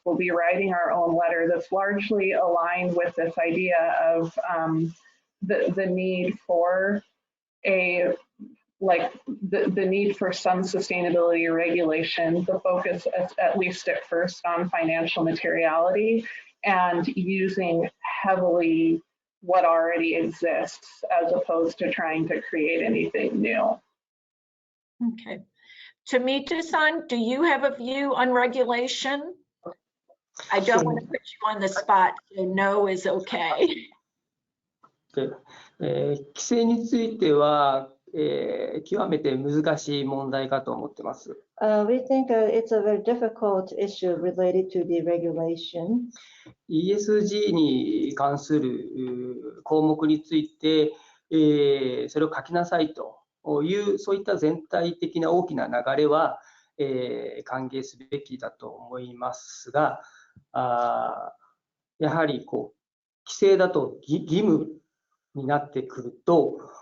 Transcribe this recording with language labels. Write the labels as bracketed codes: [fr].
[en] We'll be writing our own letter that's largely aligned with this idea of the need for the need for some sustainability regulation, the focus at least at first on financial materiality, and using heavily what already exists as opposed to trying to create anything new. Okay. Tomita-san, do you have a view on regulation? I don't want to put you on the spot, so no is okay. [ja] 規制については、極めて難しい問題かと思ってます。 [en] We think it's a very difficult issue related to the regulation. [ja] ESG に関する項目について、それを書きなさいという、そういった全体的な大きな流れは、歓迎すべきだと思いますが、やはり規制だと義務になってくると、